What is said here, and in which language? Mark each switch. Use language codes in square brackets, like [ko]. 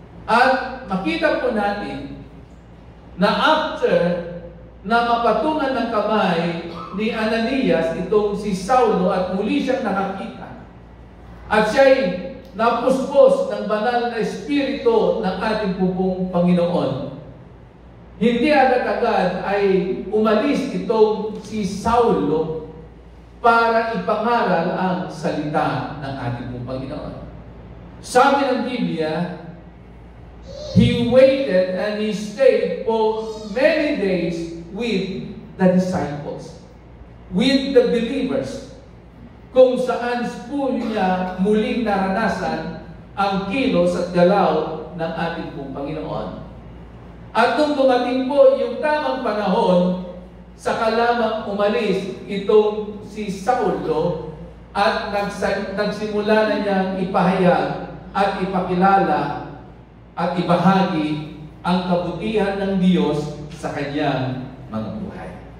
[tl] At makita po natin na after na mapatungan ng kamay ni Ananias itong si Saulo at muli siyang nakakita at siya'y napuspos ng banal na espiritu ng ating pong Panginoon, hindi agad-agad ay umalis itong si Saulo para ipangaral ang salita ng ating pong Panginoon. Sabi ng Biblia, [en] he waited and he stayed for many days with the disciples, with the believers, [tl] kung saan po niya muling naranasan ang kilos at galaw ng ating pong Panginoon. At nung dumating po yung tamang panahon, saka lamang umalis itong si Saulo at nagsimula na niyang ipahayag at ipakilala at ibahagi ang kabutihan ng Diyos sa kanyang mga buhay.